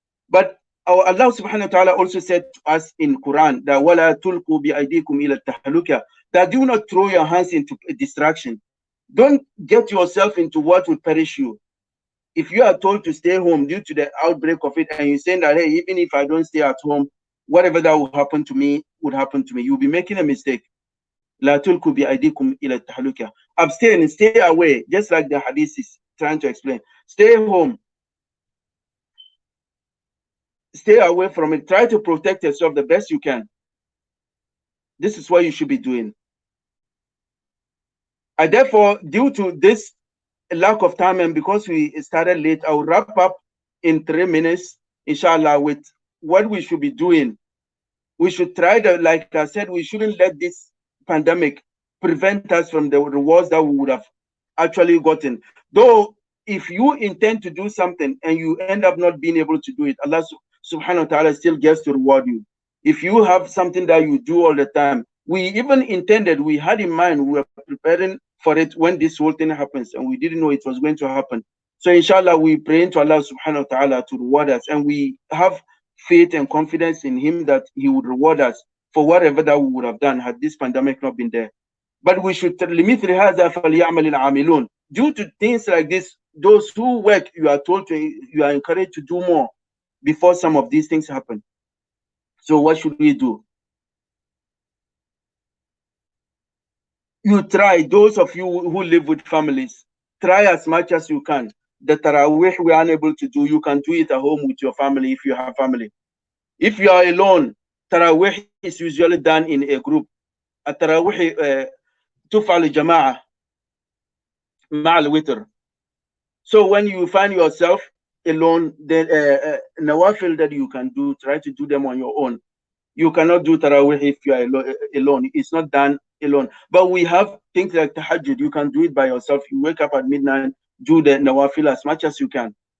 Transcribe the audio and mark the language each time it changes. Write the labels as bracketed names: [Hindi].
[English] But our Allah subhanahu wa ta'ala also said to us in Quran that [Arabic] وَلَا تُلْقُوا بِأَيْدِيكُمْ إِلَى التَّهْلُكَةِ, [English] that do not throw your hands into distraction. Don't get yourself into what would perish you. If you are told to stay home due to the outbreak of it, and you're saying that, hey, even if I don't stay at home, whatever that will happen to me would happen to me, you'll be making a mistake. [Arabic] لا تلقوا بأيديكم إلى التهلكة. [English] Abstain, stay away, just like the hadith is trying to explain. Stay home. Stay away from it. Try to protect yourself the best you can. This is what you should be doing. And therefore, due to this lack of time and because we started late, I'll wrap up in 3 minutes, inshallah, with what we should be doing. We should try to, like I said, we shouldn't let this pandemic prevent us from the rewards that we would have actually gotten. Though, if you intend to do something and you end up not being able to do it, Allah subhanahu wa ta'ala still gets to reward you. If you have something that you do all the time, we even intended, we had in mind, we were preparing for it when this whole thing happens, and we didn't know it was going to happen. So inshallah, we pray to Allah subhanahu wa ta'ala to reward us, and we have faith and confidence in him that he would reward us for whatever that we would have done had this pandemic not been there. But we should [Arabic] لِمِثْلِ هَذَا فَلْيَعْمَلِ الْعَامِلُونَ. [English] Due to things like this, those who work, you are told to, you are encouraged to do more before some of these things happen. So what should we do? You try, those of you who live with families, try as much as you can. The Taraweeh we are unable to do, you can do it at home with your family if you have family. If you are alone, Taraweeh is usually done in a group. [Arabic] التراويح تفعل جماعة مع الوتر. [English] So when you find yourself alone, then nawafil that you can do, try to do them on your own. You cannot do Taraweeh if you are alone. It's not done alone. But we have things like Tahajjud. You can do it by yourself. You wake up at midnight, do the nawafil as much as you can.